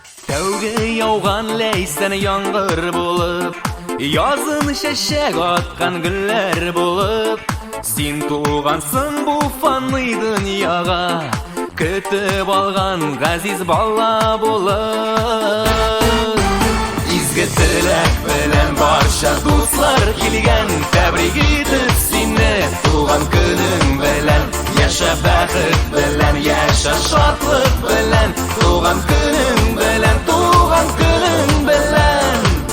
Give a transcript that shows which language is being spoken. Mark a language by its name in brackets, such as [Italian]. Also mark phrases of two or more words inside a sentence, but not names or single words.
[Bashkir] Тәуге яуған ләйсән яңғыр болып, язын шәшәк атқан гүлләр болып, син туғансың бұ фанный дөньяға, көтіп алған ғазиз бала болып. [Tatar] Изге теләк белән барша дуслар килгән, тәбрик итеп сине туган көнең белән. Яша бәхет белән, яша шатлык белән, туган көнең белән, туган көнең белән.